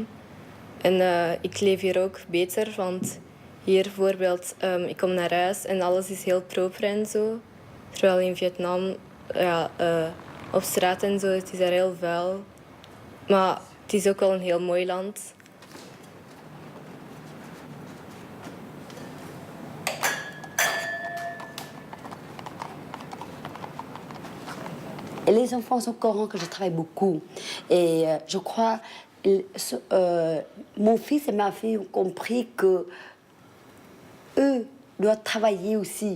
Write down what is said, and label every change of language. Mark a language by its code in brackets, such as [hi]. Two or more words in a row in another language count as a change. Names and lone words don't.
[nl] En ik leef hier ook beter, want hier bijvoorbeeld, ik kom naar huis en alles is heel proper en zo. Terwijl in Vietnam, op straat en zo, het is daar heel vuil. Maar het is ook wel een heel mooi land. [fr] Et les enfants sont au courant que je travaille beaucoup. Et je crois, mon fils et ma fille ont compris que eux doivent travailler aussi.